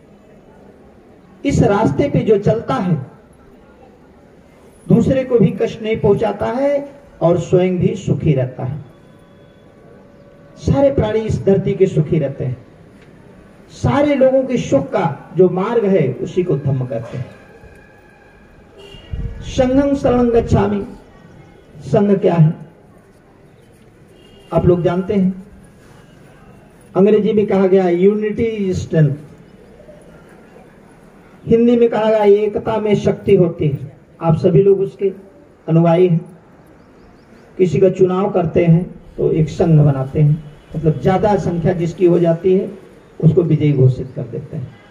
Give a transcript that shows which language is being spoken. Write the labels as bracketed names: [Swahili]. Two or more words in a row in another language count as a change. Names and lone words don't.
[Hindi] इस रास्ते पे जो चलता है दूसरे को भी कष्ट नहीं पहुंचाता है और स्वयं भी सुखी रहता है। सारे प्राणी इस धरती के सुखी रहते हैं। सारे लोगों के सुख का जो मार्ग है उसी को धम्म कहते हैं। [Pali] संघं शरणं गच्छामि। [Hindi] संघ क्या है? आप लोग जानते हैं, अंग्रेजी में कहा गया [English] unity is strength, [Hindi] हिंदी में कहा गया एकता में शक्ति होती है। आप सभी लोग उसके अनुयायी हैं। किसी का चुनाव करते हैं तो एक संघ बनाते हैं, मतलब ज्यादा संख्या जिसकी हो जाती है उसको विजयी घोषित कर देते हैं।